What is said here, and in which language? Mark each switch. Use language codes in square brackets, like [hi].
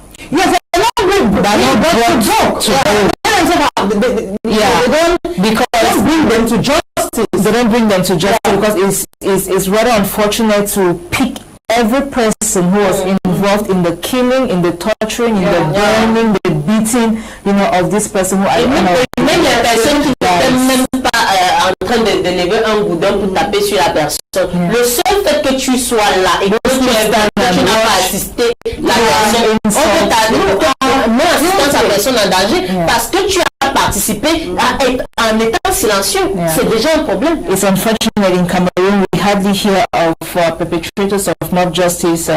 [en] Yes, they're not brought to book. Because they don't bring them to justice. They don't bring them to justice because it's rather unfortunate to pick every person who was involved in the killing, in the torturing, in the burning, the beating, of this person who [fr] même la personne qui n'était même pas en train de lever un boudin pour taper sur la personne. Le seul fait que tu sois là et que tu n'as pas assisté la personne, on peut t'arrêter, assistance à personne en danger parce que tu as participé en étant silencieux. C'est déjà un problème. [en] It's unfortunate in Cameroon we hardly hear of perpetrators of mob justice.